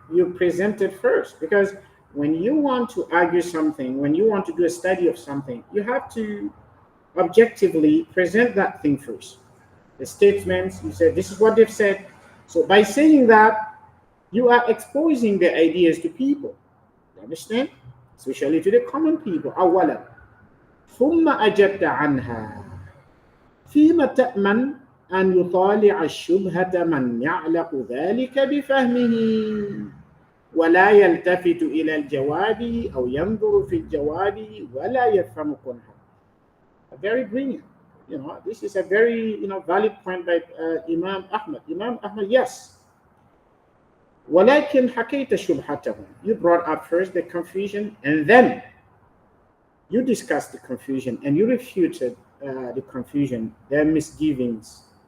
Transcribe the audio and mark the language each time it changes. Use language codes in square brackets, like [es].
[en] you present it first, because when you want to argue something, when you want to do a study of something, you have to objectively present that thing first. The statements, you said this is what they've said. So by saying that, you are exposing the ideas to people. You understand? Especially to the common people. [ar] أولا ثم أجبت عنها فيما تأمن أن يطالع الشبهة من يعلق ذلك بفهمه ولا يلتفت إلى الجواب أو ينظر في الجواب ولا يفهم كنها. [en] Very brilliant. This is a very valid point by Imam Ahmad. Imam Ahmad, yes. [ar] ولكن حكيت شبهتهم. [en] You brought up first the confusion, and then you discussed the confusion and you refuted the confusion, their misgivings.